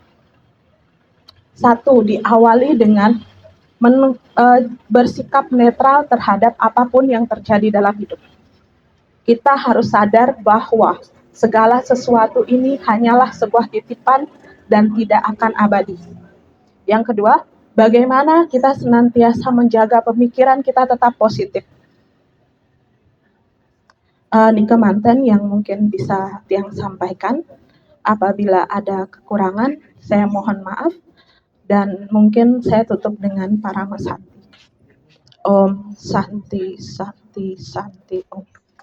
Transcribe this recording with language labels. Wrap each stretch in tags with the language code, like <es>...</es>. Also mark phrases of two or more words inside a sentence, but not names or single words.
<id>Satu, diawali dengan bersikap netral terhadap apapun yang terjadi dalam hidup. Kita harus sadar bahwa segala sesuatu ini hanyalah sebuah titipan dan tidak akan abadi. Yang kedua, bagaimana kita senantiasa menjaga pemikiran kita tetap positif.</id> <ban>Nika manten</ban> <id>yang mungkin bisa Tiang sampaikan. Apabila ada kekurangan, saya mohon maaf. Dan mungkin saya tutup dengan Parama Santi.</id> <sa>Om Santi Santi Santi Om.</sa>